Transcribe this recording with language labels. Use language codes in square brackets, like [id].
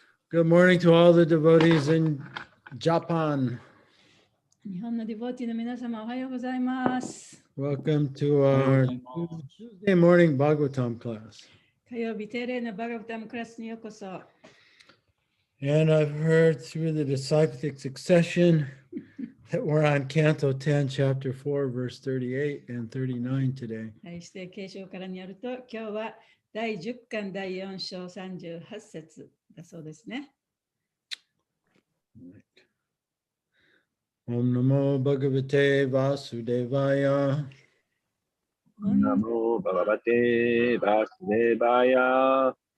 [en] Good morning to all the devotees in Japan. [ja] 日本のディボティの皆様おはようございます。 [en] Welcome to our Tuesday morning Bhagavatam class. [ja] 火曜日定例のバガバタムクラスにようこそ。 [en] And I've heard through the disciplic succession that we're on Canto 10, Chapter 4, verse 38 and 39 today. [ja] はい、指定継承からによると、今日は第10巻第4章38節だそうですね。 [sa] Om Namo Bhagavate Vasudevaya. Namo Bhagavate Vasudevaya.